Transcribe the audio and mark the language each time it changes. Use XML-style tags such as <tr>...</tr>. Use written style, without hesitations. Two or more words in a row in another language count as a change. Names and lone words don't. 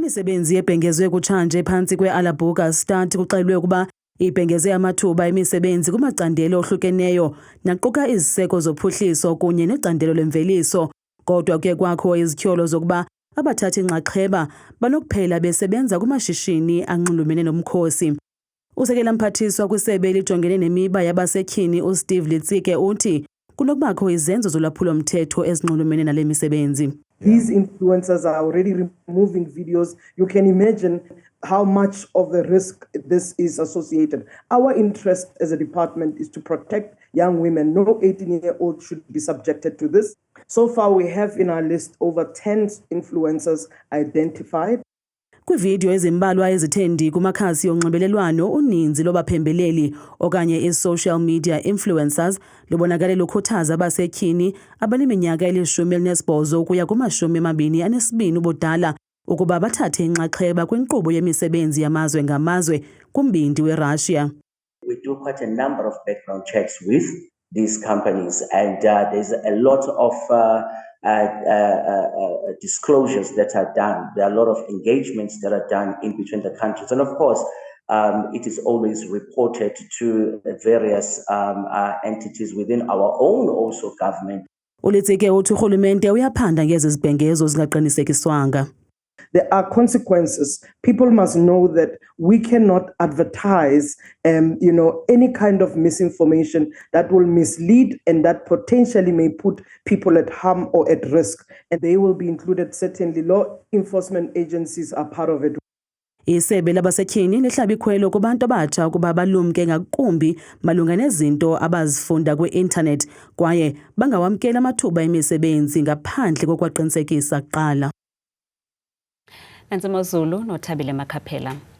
<xh>Imisebenzi ebhengezwe kutshanje phantsi kwe-Alabuga Start kuxelwe ukuba ibhengeze amathuba emisebenzi kumacandelo ohlukeneyo naquka iziseko zophuhliso kunye necandelo lemveliso, kodwa kuye kwakho izityholo zokuba abathathi inxaxheba banokuphela besebenza kumashishini anxulumene nomkhosi. Usekela mphathiswa kwisebe elijongene nemiba yabasetyhini uSteve Litsike uthi kunokubakho izenzo zolwaphulo-mthetho ezinxulumene nale misebenzi.</xh> <en>These influencers are already removing videos. You can imagine how much of the risk this is associated. Our interest as a department is to protect young women. No 18-year-old should be subjected to this. So far, we have in our list over 10 influencers identified.</en> <xh>Kwividiyo ezimbalwa ezithe kumakhasi onxibelelwano uninzi lobaphembeleli okanye i-</xh> <en>social media influencers</en> <xh>lubonakale lukhuthaza abasetyhini abaneminyaka eli-18 ukuya kuma-22 ubudala ukuba bathathe inxaxheba kwinkqubo yemisebenzi yamazwe ngamazwe kumbindi weRussia.</xh> <en>We do quite a number of background checks with these companies, and there's a lot of disclosures that are done. There are a lot of engagements that are done in between the countries, and of course, it is always reported to various entities within our own also government.</en> <xh>Ulitsike uthi urhulumente uyaphanda ngezi zibhengezo zingaqinisekiswanga.</xh> <en>There are consequences. People must know that we cannot advertise, any kind of misinformation that will mislead and that potentially may put people at harm or at risk. And they will be included. Certainly, law enforcement agencies are part of it.</en> <xh>Isebe labasetyhini lihlaba ikhwelo kubantu abatsha ukuba balumke ngakumbi malunga nezinto abazifunda kwi-internet kwaye bangawamkela amathuba emisebenzi ngaphandle kokwaqinisekisa kuqala. Ntsimo Zulu noThabile Makhaphela.</xh>